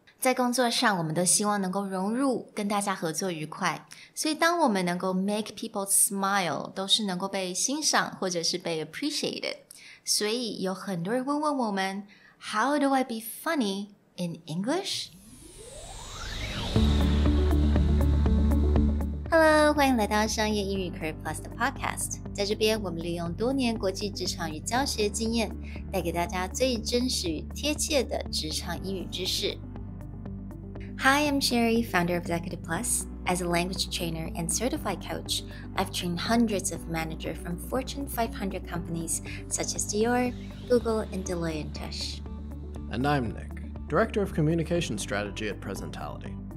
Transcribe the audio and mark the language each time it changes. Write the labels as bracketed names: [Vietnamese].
[Chinese] 在工作上，我们都希望能够融入，跟大家合作愉快。所以当我们能够 [English] make people smile， [Chinese] 都是能够被欣赏或者是被 [English] appreciated。 [Chinese] 所以有很多人会问我们 [English] How do I be funny in English? [Chinese] Hello， 欢迎来到商业英语 Career Plus 的 Podcast。在这边，我们利用多年国际职场与教学经验，带给大家最真实与贴切的职场英语知识。 [English] Hi, I'm Sherry, founder of Executive Plus. As a language trainer and certified coach, I've trained hundreds of managers from Fortune 500 companies such as Dior, Google, and Deloitte & Touche. And I'm Nick, Director of Communication Strategy at Presentality.